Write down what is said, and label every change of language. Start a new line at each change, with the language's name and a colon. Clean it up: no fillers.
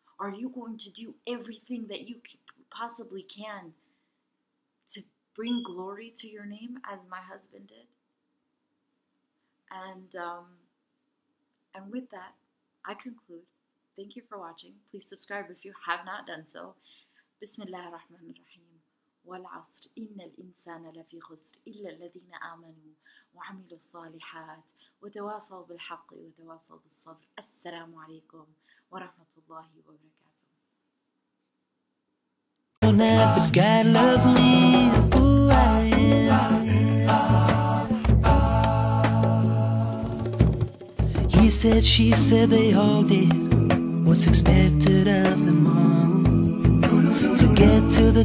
English: Are you going to do everything that you possibly can to bring glory to your name as my husband did? And with that, I conclude. Thank you for watching. Please subscribe if you have not done so.
Arabic: Bismillah ar-Rahman ar-Rahim. والعصر إن الإنسان لفي خسر إلا الذين آمنوا وعملوا الصالحات وتواصوا بالحق وتواصوا بالصبر. السلام عليكم ورحمة الله وبركاته.
English: This guy loves me, who I am. He said, she said, they all did what's expected of them all to get to the